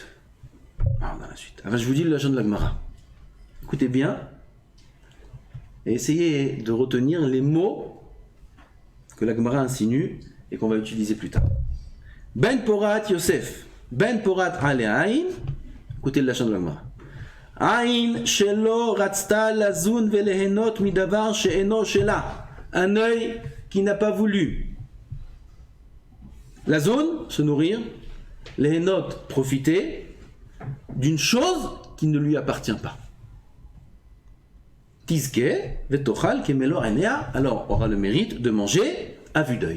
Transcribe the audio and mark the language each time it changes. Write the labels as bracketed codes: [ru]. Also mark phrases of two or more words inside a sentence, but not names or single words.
[fr] Alors je vous dis le lachon de la Gemara. Écoutez bien. Et essayez de retenir les mots que la Gemara insinue et qu'on va utiliser plus tard. [he] בן פורת יוסף, בן פורת עלי עין, [fr] écoutez le lachon de la Gemara. [he] עין שלא רצתה לזון ולהנות מדבר שאינו שלה. [fr] Un œil qui n'a pas voulu. Lazun, se nourrir. Lehenot, profiter d'une chose qui ne lui appartient pas. [he] תזכה, ותאכל, כמלוא עיניה, [fr] alors aura le mérite de manger à vue d'œil.